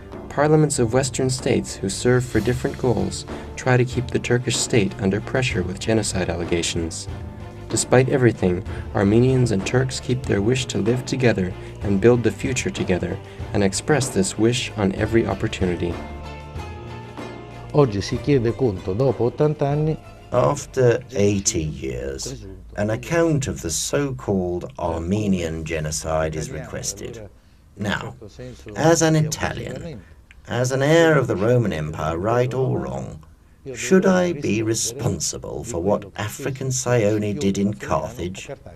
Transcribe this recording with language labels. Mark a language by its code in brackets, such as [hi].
[en] Parliaments of Western states who serve for different goals try to keep the Turkish state under pressure with genocide allegations. Despite everything, Armenians and Turks keep their wish to live together and build the future together, and express this wish on every opportunity. [it] Oggi si chiede conto, dopo 80 anni. [en] After 80 years, an account of the so-called Armenian genocide is requested. Now, as an Italian, as an heir of the Roman Empire, right or wrong, should I be responsible for what African Sione did in Carthage?